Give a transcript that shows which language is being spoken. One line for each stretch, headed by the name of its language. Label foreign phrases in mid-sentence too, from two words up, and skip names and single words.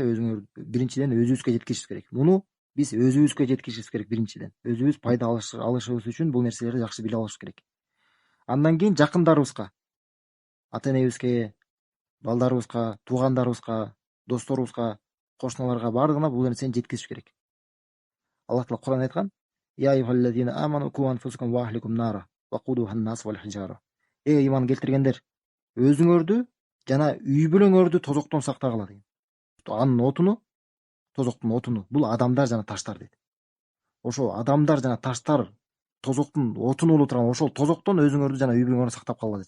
Kyrgyz: Өзүңөр биринчиден өзүбүзгө жеткизишибиз керек. Муну биз өзүбүзгө жеткизишибиз керек биринчиден. Өзүбүз пайда алышыбыз үчүн бул нерселерди жакшы биле алышыбыз керек. Андан кийин жакындарыбызга, ата-энебизге, балдарыбызга, туугандарыбызга, досторубузга, кошуналарга, баардыгына бул нерсени жеткизиш керек. Аллах Таала Кур'анда айткан:
Arabic: "يا أيها الذين آمنوا قوا أنفسكم وأهليكم نارا وقودها الناس والحجارة".
Kyrgyz: Иман келтиргендер, өзүңөрдү жана үй бүлөңөрдү тозоктон сактагыла деген. Анын отуну, тозоктун отуну бул адамдар жана таштар дейт. Ошол адамдар жана таштар тозоктун отуну боло турган ошол тозоктон өзүңөрдү жана үй бүлөңөрдү сактап калгыла дейт.